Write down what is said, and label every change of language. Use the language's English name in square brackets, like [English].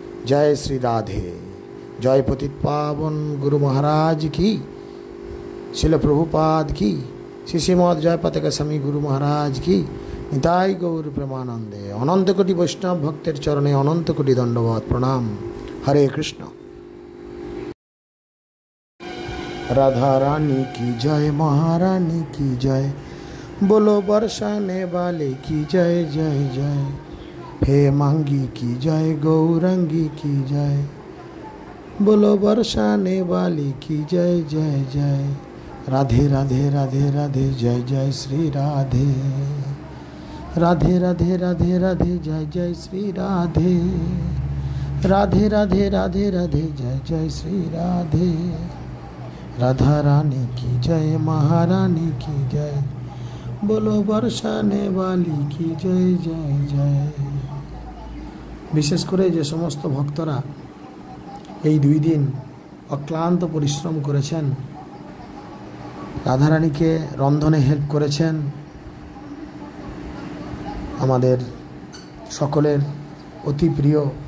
[Bangla] জয় শ্রী রাধে, জয় পতিত পাবন গুরু মহারাজ কি, শিল প্রভুপাদ কি, শ্রীমদ জয় পতাকা স্বামী গুরু মহারাজ কি, নিতাই গৌর প্রেমানন্দে। অনন্ত কোটি বৈষ্ণব ভক্তের চরণে অনন্ত কোটি দণ্ডবত প্রণাম। হরে কৃষ্ণ। [Hindi] राधा रानी की जय, महारानी की जय, बोलो बरसाने वाले की जय जय जय, हे मांगी की जय, गौरंगी की जय, बोलो बरसाने वाली की जय जय जय। राधे राधे राधे राधे जय जय श्री राधे, राधे राधे राधे राधे जय जय श्री राधे, राधे राधे राधे राधे जय जय श्री राधे। राधा रानी की जय, महारानी की जय, बोलो बरसाने वाली की जय जय जय। [Bangla] विशेष करे जे समस्त भक्तरा এই দুই দিন অক্লান্ত পরিশ্রম করেছেন, রাধারানীকে রন্ধনে হেল্প করেছেন, আমাদের সকলের অতি প্রিয়